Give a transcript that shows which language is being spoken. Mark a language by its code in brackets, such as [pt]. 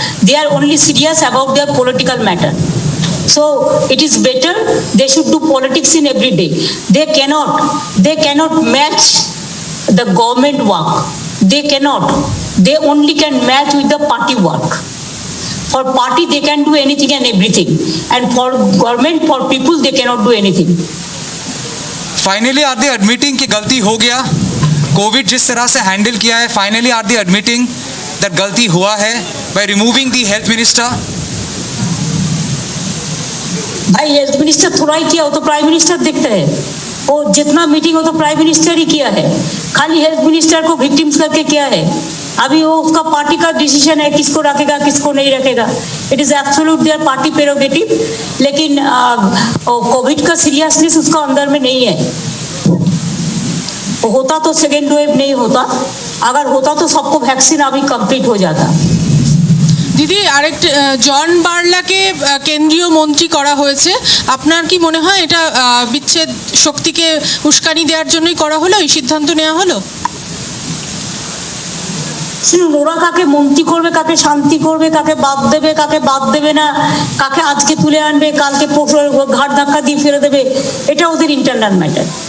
[en] They are only serious about their political matter. So it is better they should do politics in every day. They cannot match the government work. They cannot. They only can match with the party work. For party they can do anything and everything, and for government, for people, they cannot do anything. Finally, are they admitting [hi] कि गलती हो गया? Covid जिस तरह से handle किया है, [en] finally are they admitting that [hi] गलती हुआ है [en] by removing the health minister? [hi] भाई हेल्थ मिनिस्टर थोड़ा ही किया, वो तो प्राइम मिनिस्टर देखते हैं। वो जितना मीटिंग हो तो प्राइम मिनिस्टर ही किया है, खाली हेल्थ मिनिस्टर को विक्टिम्स करके किया है। अभी वो उसका पार्टी का डिसीजन है, किसको रखेगा किसको नहीं रखेगा। [en] It is absolute their party prerogative. [hi] लेकिन कोविड का सीरियसनेस उसका अंदर में नहीं है। होता तो सेकेंड वेव नहीं होता, अगर होता तो सबको वैक्सीन अभी कंप्लीट हो जाता। [bn] দিদি, আরেকটা জন বার্লাকে কেন্দ্রীয় মন্ত্রী করা হয়েছে, আপনার কি মনে হয় এটা বিচ্ছেদ শক্তিকে উস্কানি দেওয়ার জন্যই করা হলো, এই সিদ্ধান্ত নেওয়া হলো? শুনুন, ওরা কাকে মন্ত্রী করবে, কাকে শান্তি করবে, কাকে বাদ দেবে না, কাকে আজকে তুলে আনবে, কালকে ঘাট ধাক্কা দিয়ে ফেলে দেবে, এটা ওদের ইন্টারনাল ম্যাটার।